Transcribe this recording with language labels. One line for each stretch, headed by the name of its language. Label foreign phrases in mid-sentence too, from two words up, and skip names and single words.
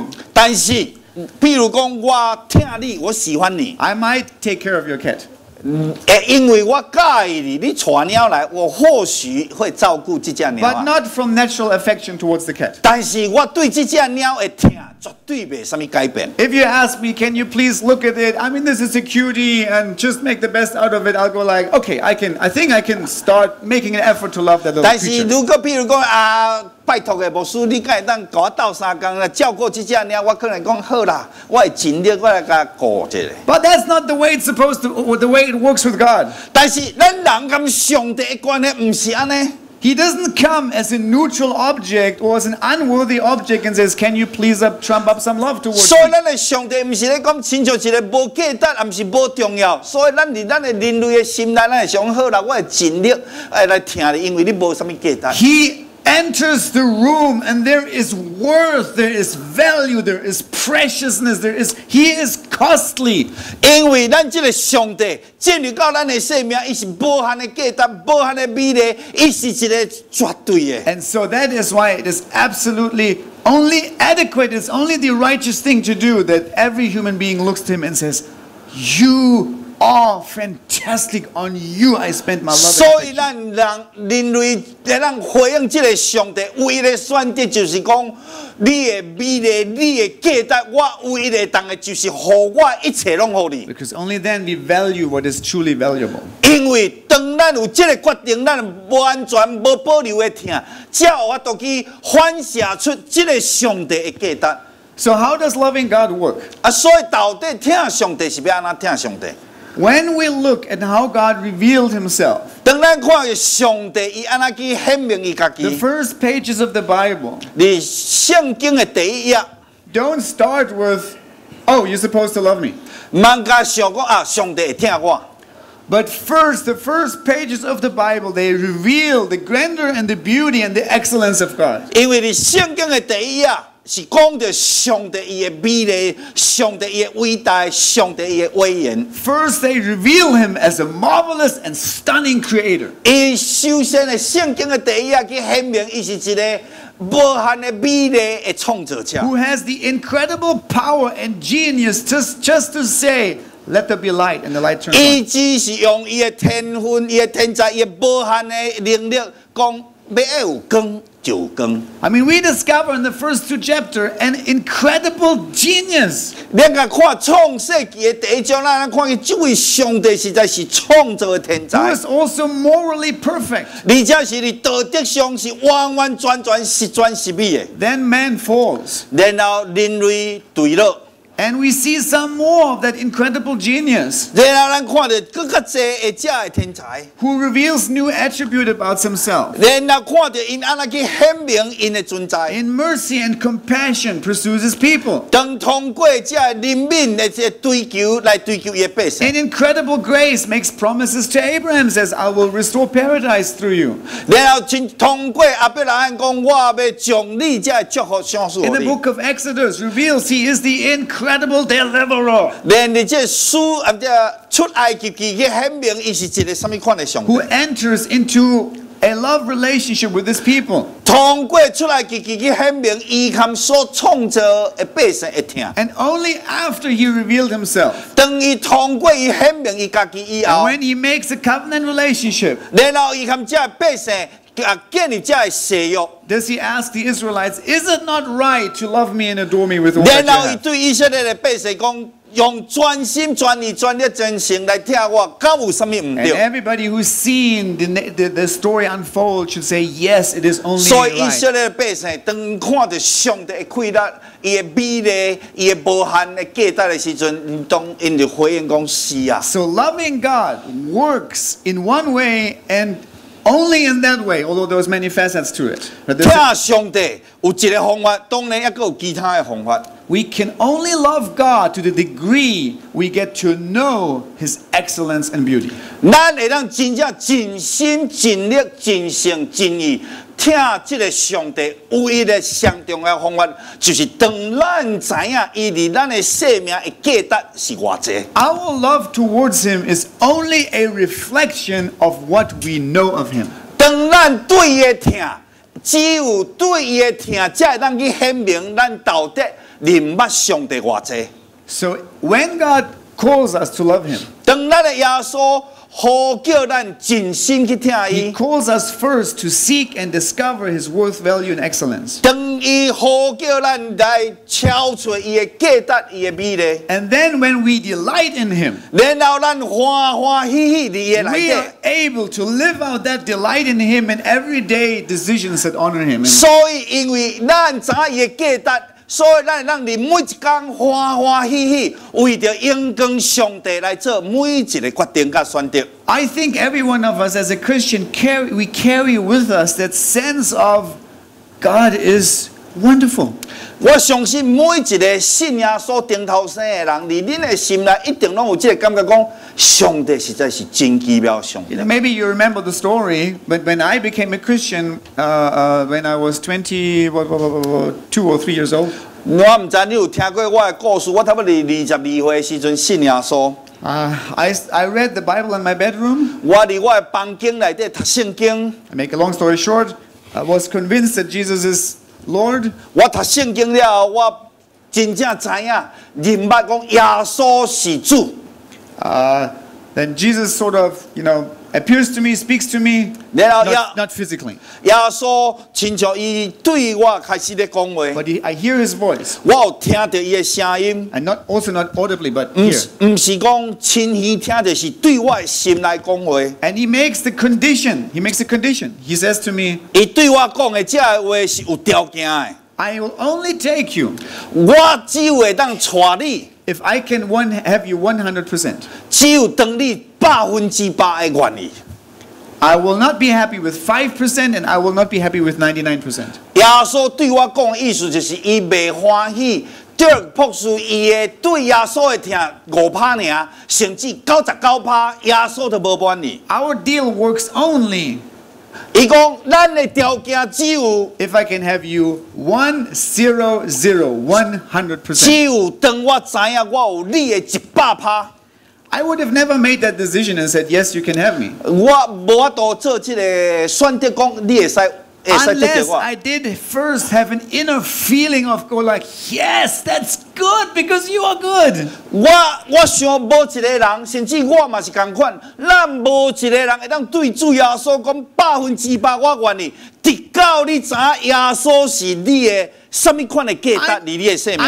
Min Nan Chinese: 但是，譬如講我聽你，我喜歡你，
English: I might take care of your cat.
Min Nan Chinese: 因為我介意你，你帶貓來，我或許會照顧這隻貓
English: But 啊。 not from natural affection towards the cat.
Min Nan Chinese: 但是我對這隻貓的聽，絕對沒什麼改變。
English: If you ask me, can you please look at it? I mean, this is a cutie and just make the best out of it. I'll go like, okay, I think I can start making an effort to love that little
Min Nan Chinese: 但是
English: creature.
Min Nan Chinese: 如果譬如講啊，拜託嘅牧師，你敢會當給我鬥3工來照顧這隻貓？我可能講好啦，我會盡力，我來甲顧一下。
English: But that's not the way it's supposed to, or the way it works with God.
Min Nan Chinese: 但是咱人跟上帝的關係唔是安尼。
English: He doesn't come as a neutral object or as an unworthy object and says, can you please trump up some love towards
Min Nan Chinese: 所以
English: me?
Min Nan Chinese: 咱的上帝唔是咧講親像一個無價值，也唔是無重要。所以咱佇咱的人類的心內，咱會想好啦，我會盡力來聽你，因為你無什麼價值。
English: He enters the room and there is worth, there is value, there is preciousness, he is costly.
Min Nan Chinese: 因為咱這個上帝進入到咱的生命，伊是無限的價值、無限的美麗，伊是一個絕對的。
English: And so that is why it is absolutely only adequate, it's only the righteous thing to do that every human being looks to him and says, you all fantastic. On you I spent my love
Min Nan Chinese: 所
English: and
Min Nan Chinese: 以
English: affection.
Min Nan Chinese: 咱人类咱回应这个上帝唯一的选择，就是讲你的美丽、你的价值，我唯一的当的就是互我一切拢互你。
English: Because only then we value what is truly valuable.
Min Nan Chinese: 因为当咱有这个决定，咱完全无保留的听，才有法度去反射出这个上帝的价值。
English: So how does loving God work?
Min Nan Chinese: 啊，所以到底听上帝是要安怎听上帝？
English: When we look at how God revealed himself,
Min Nan Chinese: 当咱看见上帝伊安怎去显明伊家
English: the
Min Nan Chinese: 己，
English: first pages of the Bible
Min Nan Chinese: 伫圣经的第一页，
English: don't start with, oh, you're supposed to love me.
Min Nan Chinese: 万甲想讲啊，上帝会听我。
English: But first, the first pages of the Bible, they reveal the grandeur and the beauty and the excellence of God.
Min Nan Chinese: 因为伫圣经的第一页是讲到上帝伊的美丽，上帝伊的伟大，上帝伊的威严。
English: First, they reveal him as a marvelous and stunning creator.
Min Nan Chinese: 伊首先的圣经的第一页去显明，伊是一个无限的美丽的创造者，
English: Who has the incredible power and genius just to say, let there be light, and the light turns on.
Min Nan Chinese: 伊只是用伊的天分、伊的天才、伊的无限的能力，讲要有光就有光。
English: I mean, we discover in the first two chapters an incredible genius.
Min Nan Chinese: 咱甲看创世纪的第一章，咱看见这位上帝实在是创造的天
English: Who
Min Nan Chinese: 才，
English: is also morally perfect.
Min Nan Chinese: 而且是伫道德上是完完全全十全十美的。
English: Then man falls.
Min Nan Chinese: 然后人类堕落，
English: And we see some more of that incredible genius
Min Nan Chinese: 然后咱看到更较济的这的天才，
English: who reveals new attribute about himself.
Min Nan Chinese: 然后看到因安怎去显明因的存在。
English: In mercy and compassion pursues his people.
Min Nan Chinese: 当通过这怜悯的这追求来追求伊的百姓，
English: In incredible grace makes promises to Abraham, says, I will restore paradise through you.
Min Nan Chinese: 然后通过阿伯拉罕讲，我要将你这祝福享受
English: In
Min Nan Chinese: 予
English: the
Min Nan Chinese: 你。
English: book of Exodus reveals he is the incredible deliverer
Min Nan Chinese: 连你这书啊，这出埃及记去显明，伊是一个什么款的上帝
English: who？ enters into a love relationship with his people.
Min Nan Chinese: 通过出埃及记去显明，伊含所创造的百姓会听。
English: And only after he revealed himself,
Min Nan Chinese: 当伊通过伊显明伊家己以
English: and
Min Nan Chinese: 后，
English: when he makes a covenant relationship,
Min Nan Chinese: 然后伊含这百姓啊建立这誓约，
English: does he ask the Israelites, is it not right to love me and adore me with all that
Min Nan Chinese: 然
English: you
Min Nan Chinese: 后伊
English: have?
Min Nan Chinese: 对以色列的百姓讲，用全心全意全力真诚来听我，敢有什么唔
English: And
Min Nan Chinese: 对？
English: everybody who's seen the story unfold should say, yes, it is only
Min Nan Chinese: 所以以
English: right.
Min Nan Chinese: 色列的百姓当看到上帝的快乐、伊的美丽、伊的无限的价值的时阵，因就回应讲是啊。
English: So loving God works in one way and only in that way, although there's many facets to it. But
Min Nan Chinese: 听上帝有一个方法，当然也有其他的方法。
English: we can only love God to the degree we get to know His excellence and beauty.
Min Nan Chinese: 咱会当真正尽心尽力尽性尽意听这个上帝唯一的上重要的方法，就是当咱知影伊伫咱的生命的价值是偌济。
English: Our love towards Him is only a reflection of what we know of Him.
Min Nan Chinese: 当咱对伊的听，只有对伊的听，才会当去显明咱到底认捌上帝偌济。
English: So when God calls us to love Him,
Min Nan Chinese: 当咱的耶稣呼叫咱尽心去听
English: He
Min Nan Chinese: 伊，
English: calls us first to seek and discover His worth, value, and excellence.
Min Nan Chinese: 当伊呼叫咱来敲出伊的价值、伊的美丽，
English: And then when we delight in Him,
Min Nan Chinese: 然后咱欢欢喜喜伫伊的
English: we
Min Nan Chinese: 内
English: are
Min Nan Chinese: 底。
English: able to live out that delight in Him in everyday decisions that honor Him. And
Min Nan Chinese: 所以，因为咱知伊的价值，所以咱会让你每一天欢欢喜喜，为着荣光上帝来做每一个决定甲选择。
English: I think every one of us as a Christian, we carry with us that sense of God is wonderful.
Min Nan Chinese: 我相信每一个信仰所顶头生的人，伫恁的心内一定拢有这个感觉，讲上帝实在是真奇妙，上帝。
English: Maybe you remember the story, but when I became a Christian, when I was 2 or 3 years old,
Min Nan Chinese: 我唔知你有听过我的故事，我差不多22岁的时阵信耶稣，
English: I read the Bible in my bedroom.
Min Nan Chinese: 我伫我的房间内底读圣经，
English: I make a long story short, I was convinced that Jesus is Lord.
Min Nan Chinese: 我读圣经了后，我真正知影认捌讲耶稣是主。
English: then Jesus sort of, appears to me, speaks to me,
Min Nan Chinese: 然后
English: not physically.
Min Nan Chinese: 耶稣亲像伊对我开始咧讲话，
English: But I hear his voice.
Min Nan Chinese: 我有听到伊的声音，
English: And also not audibly, but
Min Nan Chinese: 唔
English: here.
Min Nan Chinese: 是讲亲耳聽到，是對我的心來講話。
English: And he makes the condition. He makes a condition. He says to me,
Min Nan Chinese: 伊對我講的這話是有條件的，
English: I will only take you
Min Nan Chinese: 我只有會當帶你，
English: if I can have you 100%.
Min Nan Chinese: 只有當你100%的願意。
English: I will not be happy with 5% and I will not be happy with 99%.
Min Nan Chinese: 耶穌對我講的意思就是，伊未歡喜。第二博士伊的對耶穌的聽5%爾，甚至99%，耶穌都無滿意。
English: Our deal works only
Min Nan Chinese: 伊講咱的條件只有
English: if I can have you 100%.
Min Nan Chinese: 只有當我知影我有你的100%。
English: I would have never made that decision and said, yes, you can have me.
Min Nan Chinese: 我無法度做這個選擇，講你會使得到
English: Unless
Min Nan Chinese: 我。
English: I did first have an inner feeling of go like, yes, that's good because you are good.
Min Nan Chinese: 我想無一個人，甚至我嘛是同款，咱無一個人會當對主耶穌講100%我願意，直到你知影耶穌是你的什麼款的價值喺你的生命